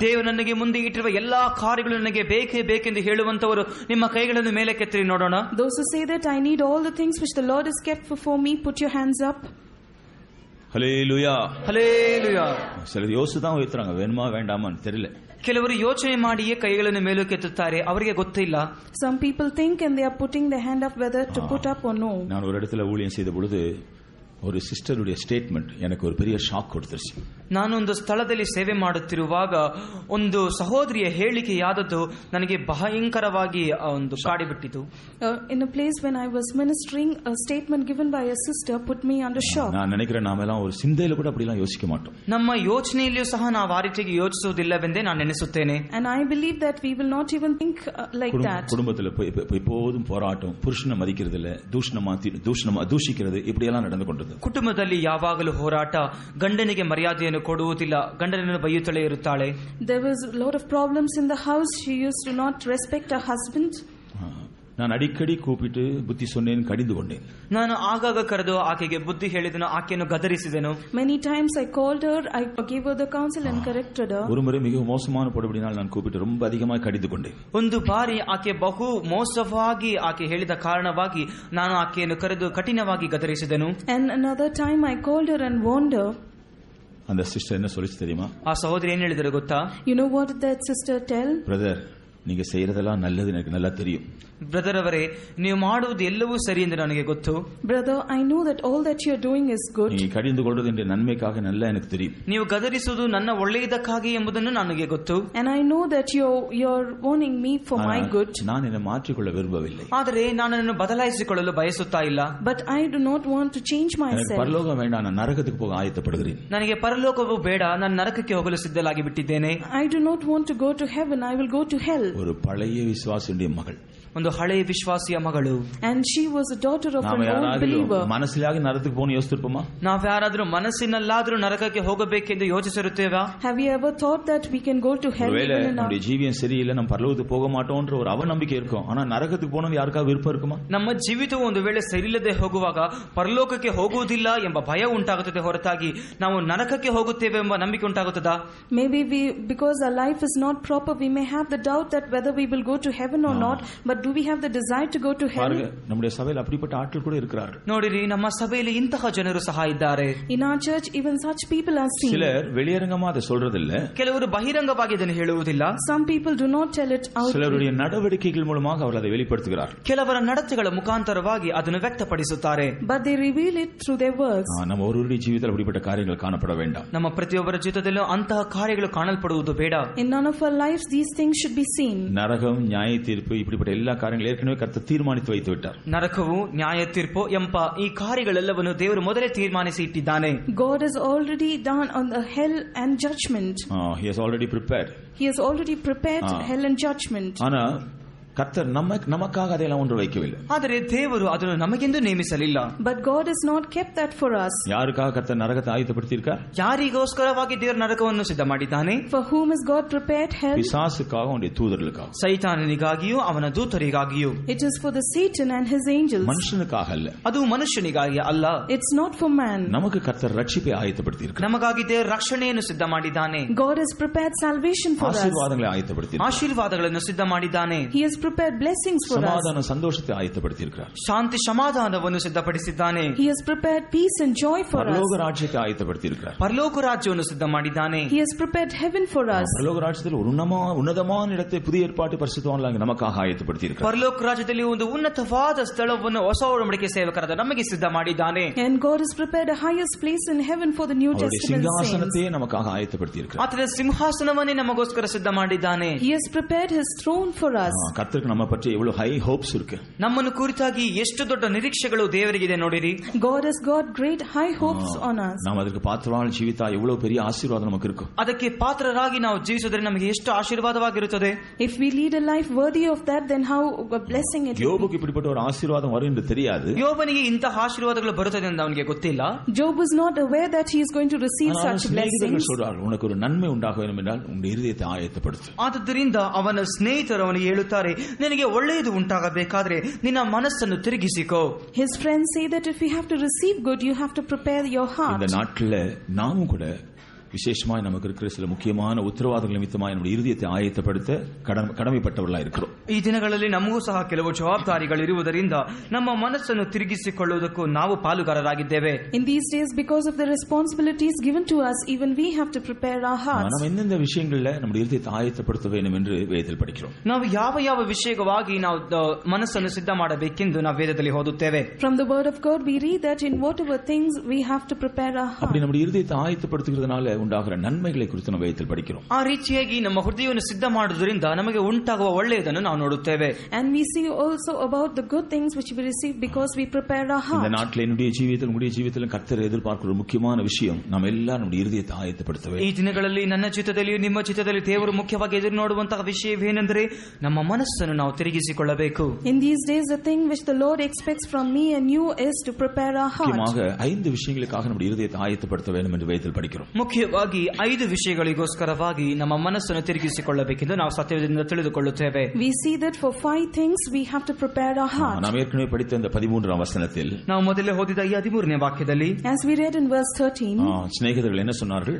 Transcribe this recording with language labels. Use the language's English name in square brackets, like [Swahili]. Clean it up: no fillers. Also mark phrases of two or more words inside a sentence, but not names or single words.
[Kannada] ದೇವರು ನನಗೆ ಮುಂದೆ ಇಟ್ಟಿರುವ ಎಲ್ಲಾ ಕಾರ್ಯಗಳು ನನಗೆ ಬೇಕೇ ಬೇಕೆಂದು ಹೇಳುವಂತವರು ನಿಮ್ಮ ಕೈಗಳನ್ನು ಮೇಲೆ ಕೆತ್ತಿರಿ ನೋಡೋಣ. [English] Those who say that I need all the things which the Lord has kept before me, put your hands up. [Tamil] ஹல்லேலூயா. [Kannada] ಹಲ್ಲೇಲೂಯಾ. [Tamil] சிலர் யோசிச்சு தான் வைத்துறாங்க வேணுமா வேண்டாமான்னு தெரியல. [Kannada] ಕೆಲವರು ಯೋಚನೆ ಮಾಡಿಯೇ ಕೈಗಳನ್ನು ಮೇಲಕ್ಕೆತ್ತುತ್ತಾರೆ, ಅವರಿಗೆ ಗೊತ್ತಿಲ್ಲ. [English] Some people think and they are putting their hand up whether to put up or no. [Tamil] நான் ஒரு இடத்துல ஊழியம் செய்த பொழுது ஒரு சிஸ்டருடைய ஸ்டேட்மெண்ட் எனக்கு ஒரு பெரிய ஷாக் கொடுத்துருச்சு. [Kannada] ನಾನೊಂದು ಸ್ಥಳದಲ್ಲಿ ಸೇವೆ ಮಾಡುತ್ತಿರುವಾಗ ಒಂದು ಸಹೋದರಿಯ ಹೇಳಿಕೆಯಾದದ್ದು ನನಗೆ ಭಯಂಕರವಾಗಿ ಒಂದು ಕಾಡಿಬಿಟ್ಟಿತು. [English] In a place when I was ministering, a statement given by a sister put me under shock. [Tamil] நான் நினைக்கிறேன் நாமெல்லாம் ஒரு சிந்தையில கூட அப்படி எல்லாம் யோசிக்க மாட்டோம். [Kannada] ನಮ್ಮ ಯೋಚನೆಯಲ್ಲಿಯೂ ಸಹ ನಾವು ಆ ರೀತಿಯಾಗಿ ಯೋಚಿಸುವುದಿಲ್ಲವೆಂದೇ ನಾನು ನೆನೆಸುತ್ತೇನೆ. [English] And I believe that we will not even think like that. [Tamil] குடும்பத்துல எப்போதும் போராட்டம், புருஷனை மதிக்கிறது இல்ல, தூஷிக்கிறது இப்படி எல்லாம் நடந்து கொண்டது. [Kannada] ಕುಟುಂಬದಲ್ಲಿ ಯಾವಾಗಲೂ ಹೋರಾಟ, ಗಂಡನಿಗೆ ಮರ್ಯಾದೆಯನ್ನು ಕೊಡುವುದಿಲ್ಲ, ಗಂಡನನ್ನು ಬೈಯುತ್ತಲೇ ಇರುತ್ತಾಳೆ. [English] There was a lot of problems in the house. She used to not respect her husband. [Tamil] நான் அடிக்கடி கூப்பிட்டு புத்தி சொன்னேன், கடிந்து கொண்டேன். [Kannada] ನಾನು ಆಗಾಗ ಕರೆದು ಆಕೆಗೆ ಬುದ್ಧಿ ಹೇಳಿದನು, ಆಕೆಯನ್ನು ಗದರಿಸಿದೆನು. [English] Many times I called her, I gave her the counsel and corrected her. [Tamil] ஒரு முறை மிக மோசமான போடுபடினால் நான் கூப்பிட்டு ரொம்ப அதிகமாக கடிந்து கொண்டேன். [Kannada] ಒಂದು ಬಾರಿ ಆಕೆ ಬಹು ಮೋಸವಾಗಿ ಆಕೆ ಹೇಳಿದ ಕಾರಣವಾಗಿ ನಾನು ಆಕೆಯನ್ನು ಕರೆದು ಕಠಿಣವಾಗಿ ಗದರಿಸಿದೆನು. [English] And another time I called her and warned her. [Tamil] அந்த சிஸ்டர் என்ன சொல்லிச்சு தெரியுமா? [Kannada] ಆ ಸಹೋದರಿ ಏನ್ ಹೇಳಿದ್ರು ಗೊತ್ತಾ? [English] You know what did that sister tell? [Tamil] பிரதர், நீங்க செய்யறதெல்லாம் நல்லது எனக்கு நல்லா தெரியும். [Kannada] ಬ್ರದರ್ ಅವರೇ, ನೀವು ಮಾಡುವುದು ಎಲ್ಲವೂ ಸರಿ ಎಂದು ನನಗೆ ಗೊತ್ತು. [English] Brother, I know that all that you are doing is good. [Tamil] நீ கடிந்து கொள்வது என்ற நன்மைக்காக நல்லா எனக்கு தெரியும். [Kannada] ನೀವು ಗದರಿಸುವುದು ನನ್ನ ಒಳ್ಳೆಯದಕ್ಕಾಗಿ ಎಂಬುದನ್ನು ನನಗೆ ಗೊತ್ತು. [English] And I know that you're warning me for my good. [Tamil] நான் என்னை மாற்றிக்கொள்ள விரும்பவில்லை. [Kannada] ಆದರೆ ನನ್ನನ್ನು ಬದಲಾಯಿಸಿಕೊಳ್ಳಲು ಬಯಸುತ್ತಾ ಇಲ್ಲ. [English] But I do not want to change [Tamil] எனக்கு [English] myself. [Tamil] பரலோகம் வேண்டாம், நான் நரகத்துக்கு போக ஆயத்தப்படுகிறேன். [Kannada] ನನಗೆ ಪರಲೋಕವು ಬೇಡ, ನಾನು ನರಕಕ್ಕೆ ಹೋಗಲು ಸಿದ್ಧಲಾಗಿ ಬಿಟ್ಟಿದ್ದೇನೆ. [English] I do not want to go to heaven, I will go to hell. [Tamil] ஒரு பழைய விசுவாசியுடைய மகள், [Kannada] ಒಂದು ಹಳೆಯ ವಿಶ್ವಾಸಿಯ ಮಗಳು. [English] And she was a daughter of [Tamil] நாம [English] an old [Tamil] யாராவது [English] believer. [Tamil] மனசிலாக நரகத்துக்கு போகணும் யோசிச்சிருப்போமா? [Kannada] ನಾವ್ಯಾರಾದ್ರೂ ಮನಸ್ಸಿನಲ್ಲಾದ್ರೂ ನರಕಕ್ಕೆ ಹೋಗಬೇಕೆಂದು ಯೋಚಿಸಿರುತ್ತೇವಾ? [English] Have you ever thought that we can go to hell [Tamil] ஒருவேளை [English] even in our... [Tamil] நம்முடைய ஜீவியம் சரியில்லை, நம்ம பரலோகத்துக்கு போக மாட்டோம்ன்ற ஒரு அவநம்பிக்கை இருக்கும். ஆனா நரகத்துக்கு போகணும் யாருக்காவது விருப்பம் இருக்குமா? [Kannada] ನಮ್ಮ ಜೀವಿತವು ಒಂದು ವೇಳೆ ಸರಿಯಿಲ್ಲದೆ ಹೋಗುವಾಗ ಪರಲೋಕಕ್ಕೆ ಹೋಗುವುದಿಲ್ಲ ಎಂಬ ಭಯ ಉಂಟಾಗುತ್ತದೆ ಹೊರತಾಗಿ ನಾವು ನರಕಕ್ಕೆ ಹೋಗುತ್ತೇವೆ ಎಂಬ ನಂಬಿಕೆ ಉಂಟಾಗುತ್ತದಾ? [English] Maybe because our life is not proper, we may have the doubt that whether we will go to heaven or not. But do we have the desire to go to hell? [Tamil] நம்முடைய சபையில் அப்படிப்பட்ட ஆட்கள் கூட இருக்கிறார்கள். [Kannada] ನೋಡಿರಿ, ನಮ್ಮ ಸಭೆಯಲ್ಲಿ ಇಂತಹ ಜನರು ಸಹ ಇದ್ದಾರೆ. [English] In our church, even such people are seen. [Tamil] சிலர் வெளியரங்கமா அதை சொல்றதில்ல, [Kannada] ಕೆಲವರು ಬಹಿರಂಗವಾಗಿ ಇದನ್ನು ಹೇಳುವುದಿಲ್ಲ. [English] Some people do not tell it out. [Tamil] சிலருடைய நடவடிக்கைகள் மூலமாக அவர் அதை வெளிப்படுத்துகிறார்கள். [Kannada] ಕೆಲವರ ನಡತೆಗಳ ಮುಖಾಂತರವಾಗಿ ಅದನ್ನು ವ್ಯಕ್ತಪಡಿಸುತ್ತಾರೆ. [English] But they reveal it through their words. [Tamil] நம்ம ஒருவருடைய ஜீவிதத்தில் அப்படிப்பட்ட காரியங்கள் காணப்பட வேண்டாம். [Kannada] ನಮ್ಮ ಪ್ರತಿಯೊಬ್ಬರ ಜೀವಿತದಲ್ಲೂ ಅಂತಹ ಕಾರ್ಯಗಳು ಕಾಣಲ್ಪಡುವುದು ಬೇಡ. [English] In none of our lives these things should be seen. [Tamil] நரகம், நியாய தீர்ப்பு இப்படிப்பட்ட எல்லா காரியங்களும் ஏற்கனவே கர்த்தர் தீர்மானித்து வைத்து விட்டார். [Kannada] ನರಕವು, ನ್ಯಾಯ ತೀರ್ಪು ಎಂಬ ಈ ಕಾರ್ಯಗಳೆಲ್ಲವನ್ನು ದೇವರು ಮೊದಲೇ ತೀರ್ಮಾನಿಸಿ ಇಟ್ಟಿದ್ದಾನೆ. [English] God has already done on the hell and judgment. He has already prepared. He has already prepared hell and judgment. [Tamil] ஆனா கர்த்தர் நமக்காக அதெல்லாம் ஒன்று வைக்கவில்லை. [Kannada] ಆದರೆ ದೇವರು ಅದನ್ನು ನಮಗೆಂದು ನೇಮಿಸಲಿಲ್ಲ. [English] But God has not kept that for us. [Tamil] யாருக்காக கர்த்தர் நரகத்தை ஆயத்தப்படுத்தியிருக்கார்? [Kannada] ಯಾರಿಗೋಸ್ಕರವಾಗಿ ದೇವರು ನರಕವನ್ನು ಸಿದ್ಧ ಮಾಡಿದ್ದಾನೆ? [English] For whom has God prepared hell? [Tamil] பிசாசுக்காக, அவனுடைய தூதர்களுக்காக. [Kannada] ಸೈತಾನನಿಗಾಗಿಯೂ ಅವನ ದೂತರಿಗಾಗಿಯೂ. [English] It is for the Satan and his angels. [Tamil] மனுஷனுக்காக அல்ல. [Kannada] ಅದು ಮನುಷ್ಯನಿಗಾಗಿ ಅಲ್ಲ. [English] It's not for man. [Tamil] நமக்கு கர்த்தர் ரட்சிப்பை ஆயத்தப்படுத்தியிருக்கிறார். [Kannada] ನಮಗಾಗಿ ದೇವರು ರಕ್ಷಣೆಯನ್ನು ಸಿದ್ಧ ಮಾಡಿದ್ದಾನೆ. [English] God has prepared salvation for us. [Tamil] ஆசீர்வாதங்களை ஆயத்தப்படுத்தியிருக்கிறார். [Kannada] ಆಶೀರ್ವಾದಗಳನ್ನು ಸಿದ್ಧ ಮಾಡಿದ್ದಾನೆ. [English] He has prepared blessings for us. [Tamil] சமாதான சந்தோஷத்தை ஆயத்தப்படுத்தியிருக்கிறார். [Kannada] ಶಾಂತಿ ಸಮಾಧಾನವನ್ನು ಸಿದ್ಧಪಡಿಸಿದ್ದಾನೆ. [English] He has prepared peace and joy for us. [Tamil] பரலோக ராஜ்யத்தை ஆயத்தப்படுத்தியிருக்கிறார். [Kannada] ಪರಲೋಕ ರಾಜ್ಯವನ್ನು ಸಿದ್ಧ ಮಾಡಿದ್ದಾನೆ. [English] He has prepared heaven for us. [Tamil] பரலோக ராஜ்யத்தில் ஒரு உன்னதமான இடத்தை புதிய ஏற்பாட்டு பரிசுத்தவான்களாக நமக்காக ஆயத்தப்படுத்தியிருக்கிறார். [Kannada] ಪರಲೋಕ ರಾಜ್ಯದಲ್ಲಿ ಒಂದು ಉನ್ನತವಾದ ಸ್ಥಳವನ್ನು ಹೊಸ ಒಡಂಬಡಿಕೆ ಸೇವಕರಾದ ನಮಗೆ ಸಿದ್ಧ ಮಾಡಿದ್ದಾನೆ. [English] And God has prepared a highest place in heaven for the New Testament saints. [Tamil] ಸಿಂಹಾಸನத்தையே நமக்காக ஆயத்தப்படுத்தியிருக்கிறார். [Kannada] ಆತನ ಸಿಂಹಾಸನವನ್ನೇ ನಮಗೋಸ್ಕರ ಸಿದ್ಧ ಮಾಡಿದ್ದಾನೆ. [English] He has prepared his throne for us. [Tamil] கர்த்தருக்கு நம்ம பற்றி எவ்வளவு [English] high hopes [Tamil] இருக்கு. [Kannada] ನಮ್ಮನ್ನು ಕುರಿತಾಗಿ ಎಷ್ಟು ದೊಡ್ಡ ನಿರೀಕ್ಷೆಗಳು ದೇವರಿಗಿದೆ ನೋಡಿರಿ. [English] God has got great high hopes on us. [Tamil] நாம் [Kannada] ಅದಕ್ಕೆ ಪಾತ್ರವಾಗಿ ಜೀವಿತ [Tamil] எவ்வளவு பெரிய ஆசீர்வாதம் நமக்கு இருக்கும். [Kannada] ಅದಕ್ಕೆ ಪಾತ್ರರಾಗಿ ನಾವು ಜೀವಿಸಿದರೆ ನಮಗೆ ಎಷ್ಟು ಆಶೀರ್ವಾದವಾಗಿರುತ್ತದೆ. [English] If we lead a life worthy of that, then how a blessing it will be. [Tamil] யோபுக்கு இப்படிப்பட்ட ஒரு ஆசீர்வாதம் வரும் என்று தெரியாது. [Kannada] ಯೋಬನಿಗೆ ಇಂತಹ ಆಶೀರ್ವಾದಗಳು ಬರುತ್ತದೆ ಎಂದು ಅವನಿಗೆ ಗೊತ್ತಿಲ್ಲ. [English] Job was not aware that he is going to receive such blessings. [Tamil] சொல்றார்கள், உனக்கு ஒரு நன்மை உண்டாக வேண்டும் என்றால் உன்னுடைய இதயத்தை ஆயத்தப்படுத்து. [Kannada] ಆದ್ದರಿಂದ ಅವನ ಸ್ನೇಹಿತರು ಅವನಿಗೆ ಹೇಳುತ್ತಾರೆ, ನಿನಗೆ ಒಳ್ಳೆಯದು ಉಂಟಾಗಬೇಕಾದ್ರೆ ನಿನ್ನ ಮನಸ್ಸನ್ನು ತಿರುಗಿಸಿಕೋ. [English] His friends say that if you have to receive good, you have to prepare your heart. [Tamil] இந்த நாட்களில் நாமும் கூட விசேஷமாய் நமக்கு இருக்கிற சில முக்கியமான உத்தரவாதங்கள் நிமித்தமாய் நம்முடைய இருதயத்தை ஆயத்தப்படுத்த கடமைப்பட்டவர்களாக இருக்கிறோம். [Kannada] ಈ ದಿನಗಳಲ್ಲಿ ನಮಗೂ ಸಹ ಕೆಲವು ಜವಾಬ್ದಾರಿಗಳಿರುವುದರಿಂದ ನಮ್ಮ ಮನಸ್ಸನ್ನು ತಿರುಗಿಸಿಕೊಳ್ಳುವುದಕ್ಕೂ ನಾವು ಪಾಲುಗಾರರಾಗಿದ್ದೇವೆ. [English] In these days, because of the responsibilities given to us, even we have to prepare our hearts. [Tamil] நாம் எந்தெந்த விஷயங்களில் நம்முடைய இருதயத்தை ஆயத்தப்படுத்த வேண்டும் என்று வேதத்தில் படிக்கிறோம். [Kannada] ನಾವು ಯಾವ ವಿಷಯವಾಗಿ ನಾವು ಮನಸ್ಸನ್ನು ಸಿದ್ಧ ಮಾಡಬೇಕೆಂದು ನಾವು ವೇದದಲ್ಲಿ ಓದುತ್ತೇವೆ. [English] From the word of God, we read that in whatever things we have to prepare our heart. [Tamil] அப்படி நம்முடைய இருதயத்தை ஆயத்தப்படுத்துகிறதுனால உண்டாகிற நன்மைகளை குறித்து ನಾವು வேதத்தில் படிக்கிறோம். [Kannada] ಆ ರೀತಿಯಾಗಿ ನಮ್ಮ ಹೃದಯವನ್ನು ಸಿದ್ಧ ಮಾಡುವುದರಿಂದ ನಮಗೆ ಉಂಟಾಗುವ ಒಳ್ಳೆಯದನ್ನು ನಾವು ನೋಡುತ್ತೇವೆ. [English] And we see also about the good things which we receive because we prepare our heart. [Tamil] இந்த நாட்டில் என்னுடைய ஜீவிதத்தில் உங்களுடைய ஜீவிதத்தில் கர்த்தர் எதிர்பார்க்கிற ஒரு முக்கியமான விஷயம், நாம் எல்லாரும் நம்முடைய இருதயத்தை ஆயத்தப்படுத்த வேண்டும். [Kannada] ಈ ದಿನಗಳಲ್ಲಿ ನನ್ನ ಚಿತ್ತದಲ್ಲಿಯೂ ನಿಮ್ಮ ಚಿತ್ತದಲ್ಲಿ ದೇವರು ಮುಖ್ಯವಾಗಿ ಎದುರು ನೋಡುವಂತಹ ವಿಷಯವೇನೆಂದರೆ ನಮ್ಮ ಮನಸ್ಸನ್ನು ನಾವು ತಿರುಗಿಸಿಕೊಳ್ಳಬೇಕು. [English] In these days, the thing which the Lord expects from me and you is to prepare our heart. [Tamil] முக்கியமாக 5 விஷயங்களுக்காக நம்முடைய இருதயத்தை ஆயத்தப்படுத்த வேண்டும் என்று வேதத்தில் படிக்கிறோம். [Kannada] ಮುಖ್ಯವಾಗಿ 5 ವಿಷಯಗಳಿಗೋಸ್ಕರವಾಗಿ ನಮ್ಮ ಮನಸ್ಸನ್ನು ತಿರುಗಿಸಿಕೊಳ್ಳಬೇಕೆಂದು ನಾವು ಸತ್ಯದಿಂದ ತಿಳಿದುಕೊಳ್ಳುತ್ತೇವೆ. [English] We see that for 5 things we have to prepare our heart. [Tamil] நாம் ஏற்கனவே படித்த இந்த 13ஆம் வசனத்தில் [Kannada] ನಾವು ಮೊದಲೇ ಓದಿದ ಈ 13ನೇ ವಾಕ್ಯದಲ್ಲಿ [English] as we read in verse 13, [Tamil] ಸ್ನೇಹಿತர்கள் என்ன சொன்னார்கள்?